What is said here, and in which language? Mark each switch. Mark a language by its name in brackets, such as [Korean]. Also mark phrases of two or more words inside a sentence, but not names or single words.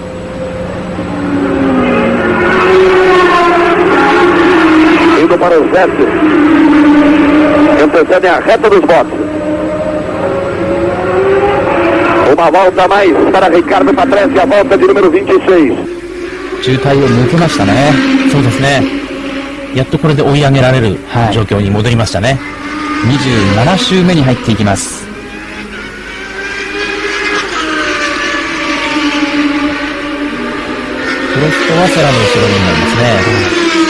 [Portuguese] Indo para os vestes. Antecedem a reta dos boxes. Uma volta a mais para Ricardo Patrese, a volta de número 26. [Japanese] 渋滞を抜けましたね。そうですね。やっとこれで追い上げられる状況に戻りましたね。 27周目に入っていきます。プロストはセラの後ろになりますね。